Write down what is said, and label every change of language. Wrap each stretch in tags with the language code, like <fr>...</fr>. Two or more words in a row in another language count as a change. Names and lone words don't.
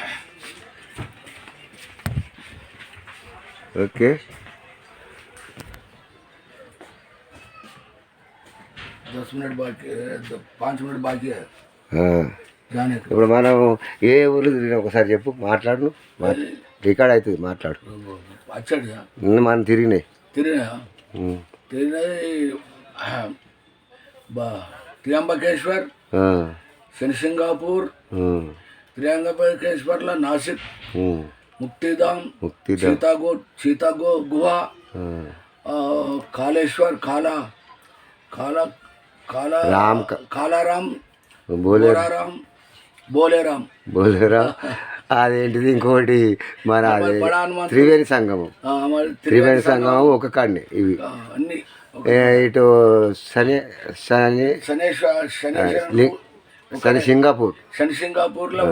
<te>ఓకే, ఇప్పుడు మనం ఏ ఊరు తిరిగినా ఒకసారి చెప్పు, మాట్లాడు. రికార్డ్ అవుతుంది, మాట్లాడు. మనం తిరిగినాయి</te> <mr>त्र्यंबकेश्वर, शनि सिंगापुर, त्र्यंबकेश्वरला नासिक, मुक्तिधाम, सीता गुहा, कालेश्वर, कालाराम, बोलेराम.</mr> <te>అదేంటిది ఇంకోటి మన త్రివేణి సంగమం. ఒక కాడిని ఇవి ఇటు శని సింగాపూర్ లో</te>